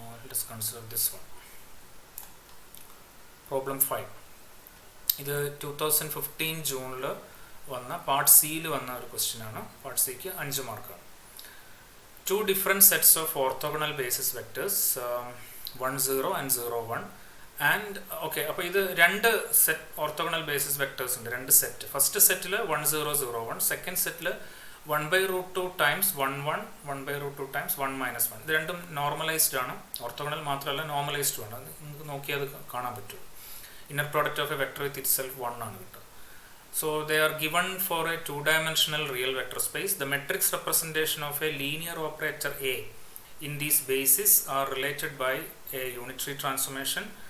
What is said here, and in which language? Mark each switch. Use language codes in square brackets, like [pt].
[en] Let's consider this one. [ml] Problem 5. ഇത് 2015 ജൂണിൽ വന്ന പാർട്ട് സിയിൽ വന്ന ഒരു ക്വസ്റ്റ്യൻ ആണ്. പാർട്ട് സിക്ക് 5 മാർക്കാണ്. [en] 2 different sets of orthogonal basis vectors 1 0 and 0 1 and okay, [ml] അപ്പോൾ ഇത് 2 സെറ്റ് ഓർത്തോഗണൽ ബേസിസ് വെക്ടേഴ്സ് ഉണ്ട്. 2 സെറ്റ്. ഫസ്റ്റ് സെറ്റിൽ 1 0 0 1, സെക്കൻഡ് സെറ്റിൽ 1/√2 times 1 1 1/√2 times 1 minus 1. ഇത് രണ്ടും നോർമലൈസ്ഡ് ആണ്. ഓർത്തോഗണൽ മാത്രമല്ല നോർമലൈസ്ഡ് ആണ്. നിങ്ങൾക്ക് നോക്കിയാൽ അത് കാണാൻ പറ്റും. [en] inner product of a vector with itself 1 [ml] ആണ് കിട്ടുക. [en] So they are given for a 2-dimensional real vector space. The matrix representation of a linear operator A in these bases are related by a unitary transformation.